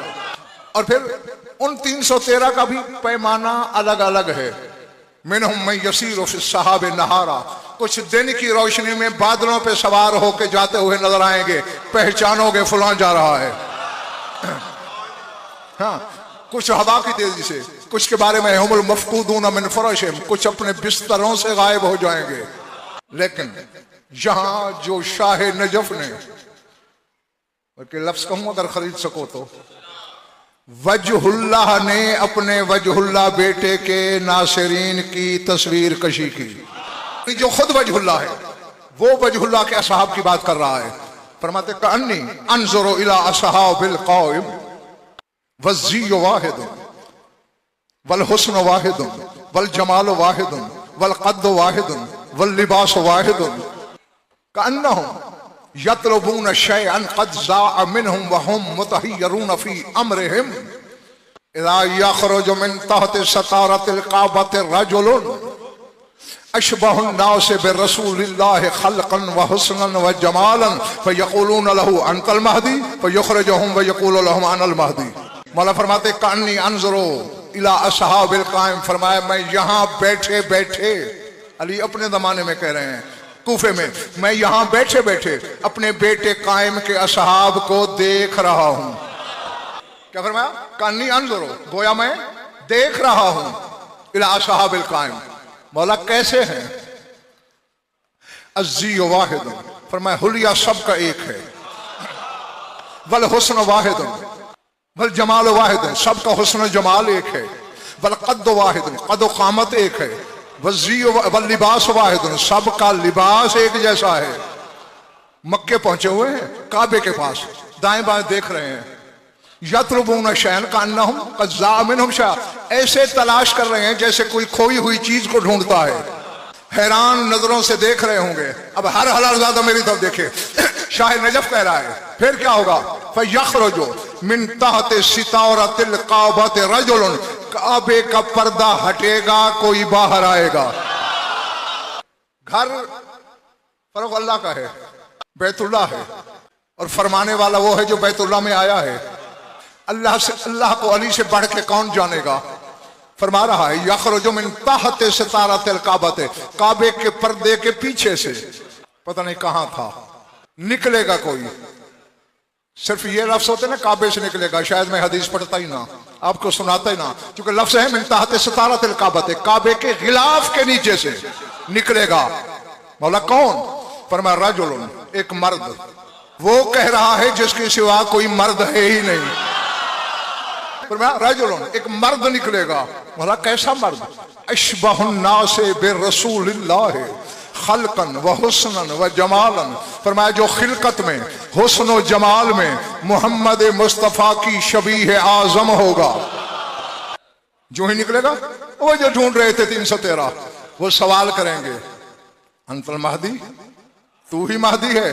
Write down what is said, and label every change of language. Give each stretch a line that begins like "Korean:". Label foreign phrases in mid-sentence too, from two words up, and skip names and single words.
Urdu: اور پھر ان 313 کا بھی پیمانہ الگ الگ ہے.
Arabic: منهم من يسير سحابا نهارا,
Urdu: کچھ دن کی روشنی میں بادلوں پے سوار ہوکے جاتے ہوئے نظر آئیں گے، پہچانو گے فلاں جا رہا ہے. ہاں، کچھ ہوا کی تیزی سے، کچھ کے بارے میں
Arabic: هم المفقودون من فرشهم,
Urdu: کچھ اپنے بستروں سے غائب ہو جائیں گے. لیکن یہاں جو شاہ نجف نے، بلکہ لفظ کہوں اگر خرید سکو تو، وجہ اللہ نے اپنے وجہ اللہ بیٹے کے ناصرین کی تصویر کشی کی. جو خود وجہ اللہ ہے وہ وجہ اللہ کے اصحاب کی بات کر رہا ہے.
Arabic: فرماتے كأني أنظر إلى أصحاب القائم والزي واحد والحسن واحد والجمال واحد والقد واحد واللباس واحد كأنهم يطلبون شيئا قد ضاع منهم وهم متحيرون في أمرهم إذا يخرج من تحت ستارة الكعبة رجل أشبه الناس برسول الله خلقا وحسنا وجمالا فيقولون له أنت المهدي فيخرجهم ويقول لهم أنا المهدي.
Urdu: مولا فرماتے
Arabic: كأني أنظر إلى أصحاب القائم,
Urdu: فرمایا میں یہاں بیٹھے بیٹھے، علی اپنے زمانے میں کہہ رہے ہیں کوفے میں، میں یہاں بیٹھے بیٹھے اپنے بیٹے قائم کے اصحاب کو دیکھ رہا ہوں. کیا فرمایا?
Arabic: كأني أنظر,
Urdu: گویا میں دیکھ رہا ہوں,
Arabic: إلى أصحاب القائم.
Urdu: مولا کیسے ہیں?
Arabic: الزي واحد,
Urdu: فرمایا حلیہ سب کا ایک ہے,
Arabic: والحسن واحد والجمال واحد,
Urdu: سب کا حسن جمال ایک ہے,
Arabic: والقد واحد,
Urdu: قد و قامت ایک ہے,
Arabic: والزي واللباس واحد,
Urdu: سب کا لباس ایک جیسا ہے. مکے پہنچے ہوئے ہیں، کعبے کے پاس دائیں بائیں دیکھ رہے ہیں.
Arabic: يطلبون شيئا كأنهم قد ضاع منهم شيء,
Urdu: ایسے تلاش کر رہے ہیں جیسے کوئی کھوئی ہوئی چیز کو ڈھونڈتا ہے. حیران نظروں سے دیکھ رہے ہوں گے۔ اب ہر حلال زادہ میری طرف دیکھے. شاہ نجف کہہ رہا ہے پھر کیا ہوگا?
Arabic: فيخرج من تحت ستارة الكعبة رجل,
Urdu: کعبے کا پردہ ہٹے گا، کوئی باہر آئے گا. گھر فرق اللہ کا ہے، بیت اللہ ہے، اور فرمانے والا وہ ہے جو بیت اللہ میں آیا ہے. اللہ سے، اللہ کو علی سے بڑھ کے کون جانے گا? فرما رہا ہے
Arabic: يخرج من تحت ستارة الكعبة,
Urdu: کعبے کے پردے کے پیچھے سے، پتا نہیں کہاں تھا، نکلے گا کوئی. صرف یہ لفظ ہوتے نا کعبے سے نکلے گا، شاید میں حدیث پڑھتا ہی نا، آپ کو سناتا ہی نا، کیونکہ لفظ ہے
Arabic: من تحت ستارة الكعبة,
Urdu: کعبے کے غلاف کے نیچے سے نکلے گا. مولا کون؟ فرمایا رجلا، ایک مرد. وہ کہہ رہا ہے جس کے سوا کوئی مرد ہے ہی نہیں. فرمایا رجلا، ایک مرد نکلے گا. مولا کیسا مرد?
Arabic: أشبه الناس برسول الله خلقا وحسنا وجمالا.
Urdu: فرمایا جو خلقت میں، حسن و جمال میں محمد مصطفیٰ کی شبیہ اعظم ہوگا. جو ہی نکلے گا، وہ جو ڈھونڈ رہے تھے 313، وہ سوال کریں گے
Arabic: أنت المهدي,
Urdu: تو ہی مہدی ہے?